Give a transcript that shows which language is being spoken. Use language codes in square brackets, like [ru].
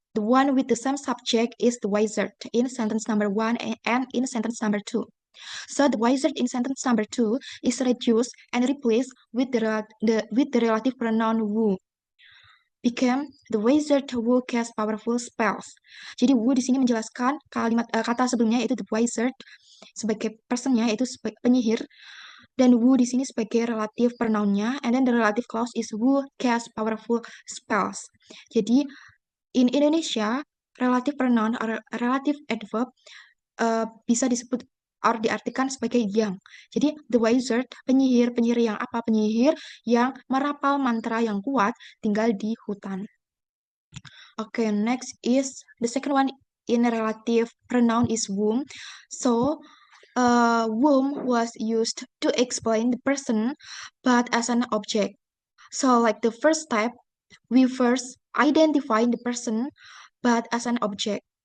[en] The one with the same subject is the wizard in sentence number 1 and in sentence number 2. So the wizard in sentence number 2 is reduced and replaced with the relative pronoun who. Became the wizard who casts powerful spells. [id] Jadi who di sini menjelaskan kata sebelumnya yaitu the wizard sebagai personnya yaitu sebagai penyihir, dan who di sini sebagai relative pronounnya, [en] and then the relative clause is who casts powerful spells. Jadi in Indonesia relative pronoun or relative adverb [id] bisa disebut [en] or [id] diartikan sebagai yang. Jadi the wizard, penyihir yang apa? Penyihir yang merapal mantra yang kuat tinggal di hutan. [en] Okay, next is the second one in relative pronoun is whom. So whom was used to explain the person, but as an object. So like the first step, we first identify the person, but as an object.